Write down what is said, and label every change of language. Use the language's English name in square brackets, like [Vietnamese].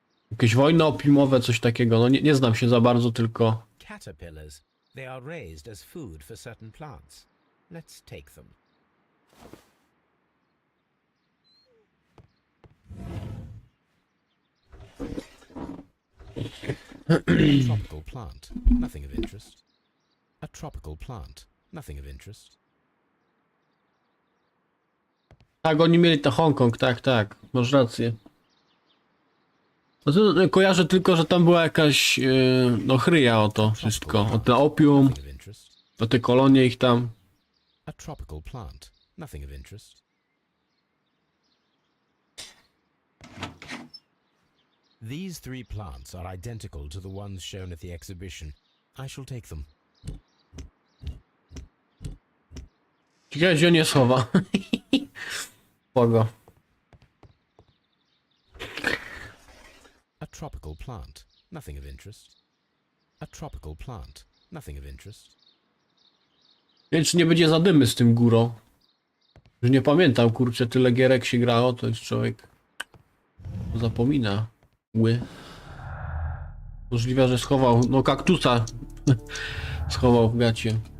[Polish] Jakieś wojny opiumowe, coś takiego. No nie znam się za bardzo, tylko... [English] Caterpillars. They are raised as food for certain plants. Let's take them. A tropical plant, nothing of interest. A tropical plant, nothing of interest. [Polish] Tak, oni mieli to Hongkong, tak. Masz rację. No to kojarzę tylko, że tam była jakaś no chryja o to wszystko. O te opium, [English] Nothing of interest. [Polish] o te kolonie ich tam. [English] A tropical plant, nothing of interest. These three plants are identical to the ones shown at the exhibition. I shall take them. [Polish] Ciekawe, gdzie on je schowa. Pogo. [English] A tropical plant, nothing of interest. A tropical plant, nothing of interest. [Polish] Nie wiem, czy nie będzie zadymy z tym górą. Już nie pamiętam, kurczę, tyle gierek się grało, to już człowiek zapomina. Możliwe, że schował, no kaktusa schował w gacie.